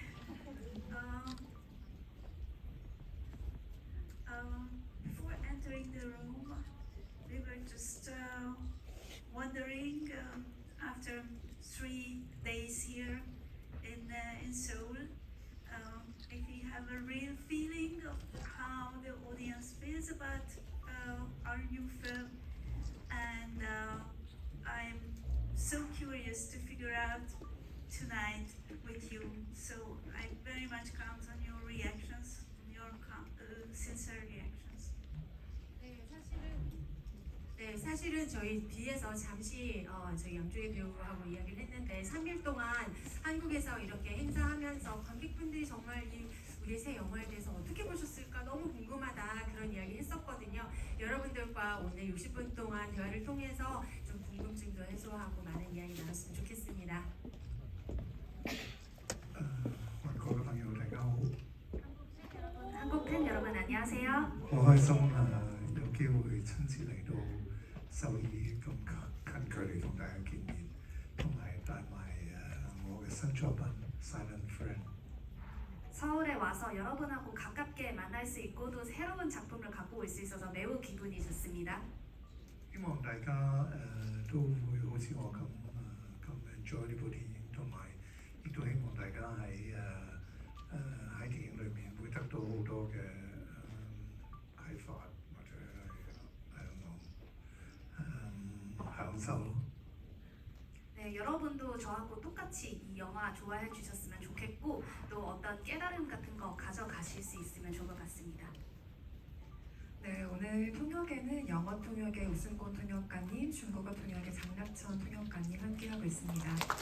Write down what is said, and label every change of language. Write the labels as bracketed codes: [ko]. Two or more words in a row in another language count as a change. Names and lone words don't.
[en] Before entering the room, we were just wondering after 3 days here in Seoul, if we have a real feeling of how the audience feels about our new film, and I'm so curious to figure out tonight with you. So I very much count on your reactions, your sincere reactions. [ko] 사실은 저희 뒤에서 잠시 저희 양조희 배우하고 이야기를 했는데 3일 동안 한국에서 이렇게 행사하면서 관객분들이 정말 우리 새 영화에 대해서 어떻게 보셨을까 너무 궁금하다 그런 이야기 했었거든요. 여러분들과 오늘 60분 동안 대화를 통해서 좀 궁금증도 해소하고 많은 이야기 나눴으면 좋겠습니다. [yue] 各位朋友大家好， [ko] 한국 팬 여러분 안녕하세요. [yue] 好開心有機會親自嚟到首爾咁近距離同大家見面，同埋帶埋我嘅新作品《Silent Friend》。 [ko] 서울에 와서 여러분하고 가깝게 만날 수 있고 또 새로운 작품을 갖고 올 수 있어서 매우 기분이 좋습니다. [yue] 希望大家都會好似我咁enjoy 呢部電影，同埋亦都希望大家喺電影裏面會得到好多嘅啟發或者享受。 [ko] 네, 여러분도 저하고 똑같이 이 영화 좋아해 주셨으면 좋겠고 또 어떤 깨달음 같은 거 가져가실 수 있으면 좋을 것 같습니다. 네, 오늘 통역에는 영어 통역의 우승권 통역가님, 중국어 통역의 장낙천 통역가님 함께하고 있습니다.